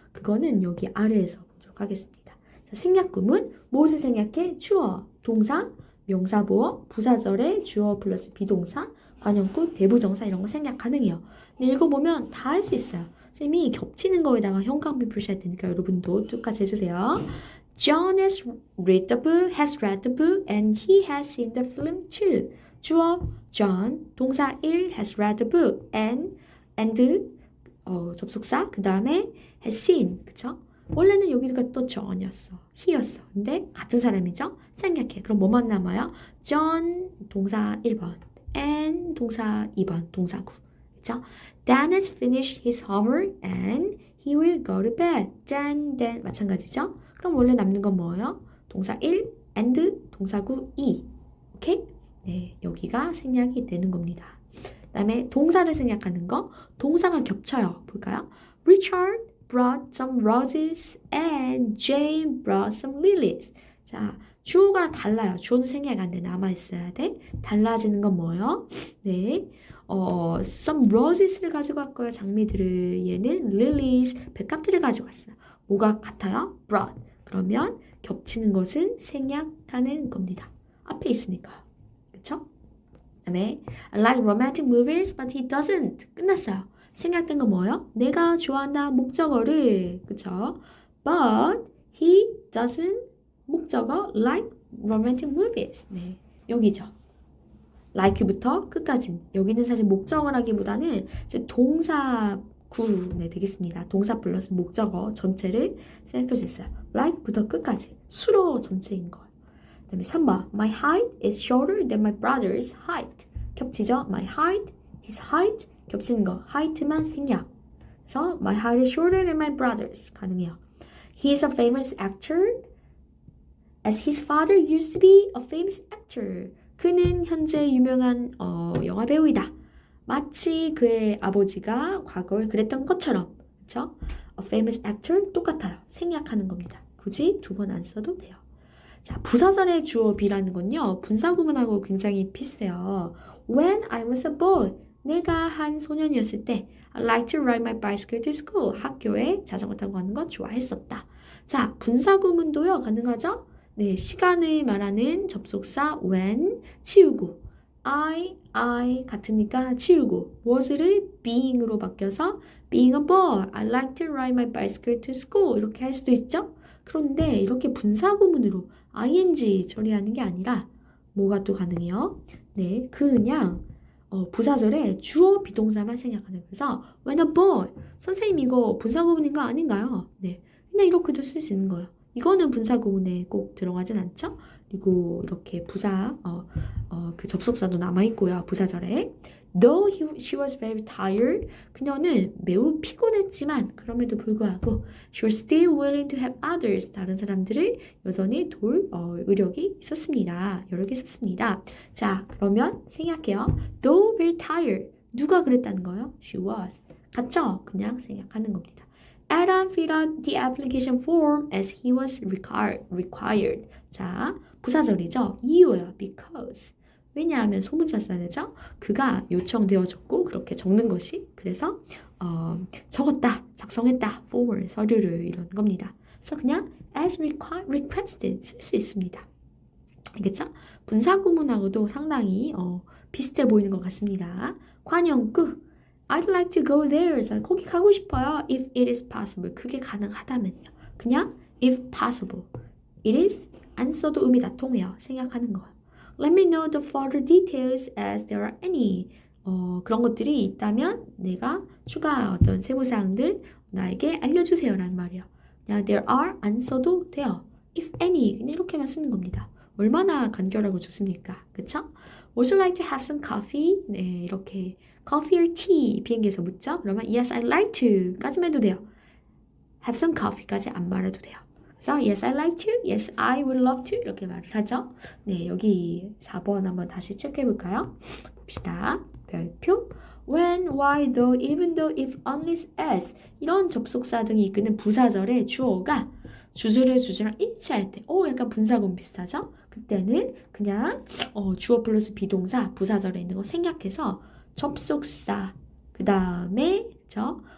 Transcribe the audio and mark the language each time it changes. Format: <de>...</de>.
<ko>그거는 여기 아래에서 보도록 하겠습니다. 자, 생략 구문. 무엇을 생략해? 주어, 동사, 명사, 보어, 부사절에 주어 플러스 비동사, 관용구, 대부정사 이런 거 생략 가능해요. 근데 읽어보면 다 할 수 있어요. 쌤이 겹치는 거에다가 형광펜 표시할 테니까 여러분도 똑같이 해주세요.</ko> <en>John has read the book, and he has seen the film too.</en> <ko>주어, John, 동사 1,</ko> <en>has read the book,</en> <ko>and 접속사, 그 다음에 has seen, 그쵸? 원래는 여기가 또 John이었어, he였어. 근데 같은 사람이죠? 생략해. 그럼 뭐만 남아요? John, 동사 1번, and 동사 2번, 동사구. 그쵸?</ko> <en>Dan has finished his homework, and he will go to bed.</en> <ko>then 마찬가지죠? 그럼 원래 남는 건 뭐예요? 동사 1, and, 동사구 2. 오케이? 네, 여기가 생략이 되는 겁니다. 그 다음에 동사를 생략하는 거. 동사가 겹쳐요. 볼까요?</ko> <en>Richard brought some roses and Jane brought some lilies.</en> <ko>자, 주어가 달라요. 주어는 생략 안 돼. 남아있어야 돼. 달라지는 건 뭐예요? 네. some roses를 가지고 왔고요. 장미들을. 얘는 lilies, 백합들을 가지고 왔어요. 뭐가 같아요? brought. 그러면 겹치는 것은 생략하는 겁니다. 앞에 있으니까. 그쵸? 그 다음에</ko> <en>I like romantic movies, but he doesn't.</en> <ko>끝났어요. 생략된 건 뭐예요? 내가 좋아한다 목적어를. 그쵸?</ko> <en>But he doesn't 목적어 like romantic movies.</en> <ko>네, 여기죠. like부터 끝까지. 여기는 사실 목적어라기보다는 이제 동사 네, 되겠습니다. 동사 플러스 목적어 전체를 생각할 수 있어요. like부터 끝까지 수로 전체인 거. 그 다음에 3번</ko> <en>My height is shorter than my brother's height.</en> <ko>겹치죠?</ko> <en>My height, his height</en> <ko>겹치는 거. height만 생략. 그래서</ko> <en>my height is shorter than my brother's</en> <ko>가능해요.</ko> <en>He is a famous actor as his father used to be a famous actor.</en> <ko>그는 현재 유명한 영화 배우이다. 마치 그의 아버지가 과거에 그랬던 것처럼. 그렇죠?</ko> <en>A famous actor 똑같아요.</en> <ko>생략하는 겁니다. 굳이 두 번 안 써도 돼요. 자, 부사절의 주어 be라는 건요. 분사구문하고 굉장히 비슷해요.</ko> <en>When I was a boy.</en> <ko>내가 한 소년이었을 때</ko> <en>I liked to ride my bicycle to school.</en> <ko>학교에 자전거 타고 가는 건 좋아했었다. 자, 분사구문도요. 가능하죠? 네, 시간을 말하는 접속사 when 치우고 I 같으니까 치우고 was를 being으로 바뀌어서</ko> <en>being a boy, I like to ride my bicycle to school</en> <ko>이렇게 할 수도 있죠. 그런데 이렇게 분사구문으로 ing 처리하는 게 아니라 뭐가 또 가능해요? 네, 그냥 부사절에 주어 비동사만 생략하는. 그래서</ko> <en>when a boy,</en> <ko>선생님 이거 분사구문인 거 아닌가요? 네, 그냥 이렇게도 쓸 수 있는 거예요. 이거는 분사구문에 꼭 들어가진 않죠? 그리고 이렇게 그 접속사도 남아있고요. 부사절에.</ko> <en>Though she was very tired.</en> <ko>그녀는 매우 피곤했지만 그럼에도 불구하고</ko> <en>she was still willing to help others.</en> <ko>다른 사람들을 여전히 도울 의력이 있었습니다. 여력이 있었습니다. 자, 그러면 생략해요.</ko> <en>Though very tired.</en> <ko>누가 그랬다는 거예요?</ko> <en>She was.</en> <ko>같죠? 그냥 생략하는 겁니다.</ko> <en>Adam filled out the application form as he was required.</en> <ko>자, 부사절이죠. 이유예요. Because. 왜냐하면 소문자 써야 되죠. 그가 요청되어졌고 그렇게 적는 것이. 그래서 적었다, 작성했다, form을, 서류를 이런 겁니다. 그래서 그냥</ko> <en>as requested</en> <ko>쓸 수 있습니다. 알겠죠? 분사구문하고도 상당히 비슷해 보이는 것 같습니다. 관용구</ko> <en>I'd like to go there.</en> <ko>거기 가고 싶어요.</ko> <en>If it is possible.</en> <ko>그게 가능하다면요.</ko> <en>그냥 if possible.</en> <ko>It is 안 써도 의미가 통해요. 생각하는 거.</ko> <en>Let me know the further details as there are any.</en> <ko>그런 것들이 있다면 내가 추가 어떤 세부사항들 나에게 알려주세요. 라는 말이에요. 그냥 there are 안 써도 돼요.</ko> <en>If any.</en> <ko>그냥 이렇게만 쓰는 겁니다. 얼마나 간결하고 좋습니까? 그쵸?</ko> <en>Would you like to have some coffee?</en> <ko>네, 이렇게 coffee or tea 비행기에서 묻죠? 그러면</ko> <en>yes, I'd like to</en> <ko>까지만 해도 돼요.</ko> <en>have some coffee</en> <ko>까지 안 말해도 돼요. 그래서</ko> <en>yes, I'd like to, yes, I would love to</en> <ko>이렇게 말을 하죠. 네, 여기 4번 한번 다시 체크해 볼까요? 봅시다. 별표 when, why, though, even though, if, unless, as 이런 접속사 등이 이끄는 부사절의 주어가 주술의 주주랑 일치할 때 약간 분사구문 비슷하죠? 그때는 그냥 주어 플러스 비동사 부사절에 있는 거 생략해서 접속사 그 다음에 그쵸?</ko>